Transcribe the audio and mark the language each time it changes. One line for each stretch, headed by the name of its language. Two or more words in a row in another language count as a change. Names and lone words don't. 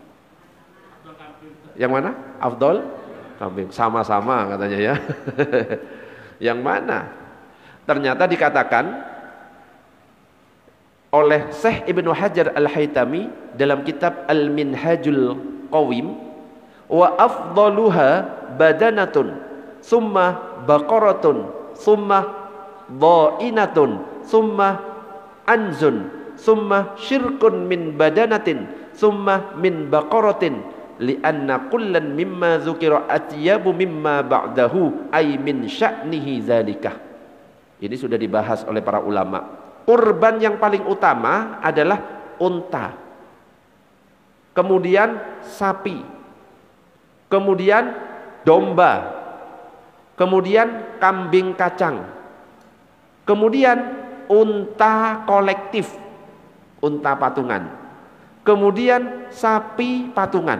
Indonesian: Yang mana? Afdol kambing. Sama-sama katanya ya. Yang mana? Ternyata dikatakan oleh Syekh Ibnu Hajar Al-Haytami dalam kitab
Arabic: المنهاج القويم، وأفضلها بدنة ثم بقرة ثم ضائنة ثم عنز ثم شرك من بدنة ثم من بقرة لأن كلا مما ذكر أطيب مما بعده أي من شأنه ذلك.
Indonesian: Ini sudah dibahas oleh para ulama. Kurban yang paling utama adalah unta, kemudian sapi, kemudian domba, kemudian kambing kacang, kemudian unta kolektif, unta patungan, kemudian sapi patungan.